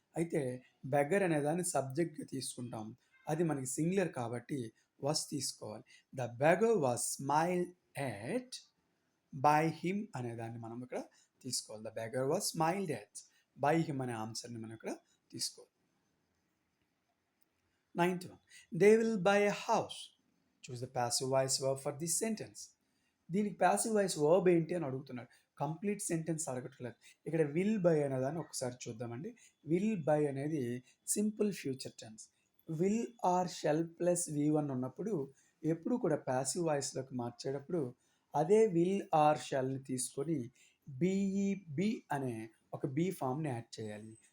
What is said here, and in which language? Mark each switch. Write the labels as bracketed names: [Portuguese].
[Telugu] అయితే బెగ్గర్ అనే దాన్ని సబ్జెక్ట్‌గా తీసుకుంటాం. అది మనకి సింగులర్ కాబట్టి వాస్ తీసుకోవాలి. [English] the beggar was smiled at by him [Telugu] అనే దాన్ని మనం ఇక్కడ తీసుకోవాలి. [English] the beggar was smiled at by him [Telugu] అనే ఆన్సర్‌ని మనం ఇక్కడ తీసుకోవాలి. [English] 9th one. They will buy a house. Choose the passive voice verb for this sentence. [Telugu] దీనికి ప్యాసివ్ వాయిస్ వర్బ్ ఏంటి అని అడుగుతున్నాడు. కంప్లీట్ సెంటెన్స్ అడగట్లేదు. ఇక్కడ విల్ బై అనేదాన్ని ఒకసారి చూద్దామండి. విల్ బై అనేది simple future tense. Will or shall plus V1 ఉన్నప్పుడు ఎప్పుడు కూడా ప్యాసివ్ వాయిస్లోకి మార్చేటప్పుడు అదే విల్ ఆర్ షెల్ని తీసుకొని బీఈబి అనే ఒక బీ ఫామ్ని యాడ్ చేయాలి.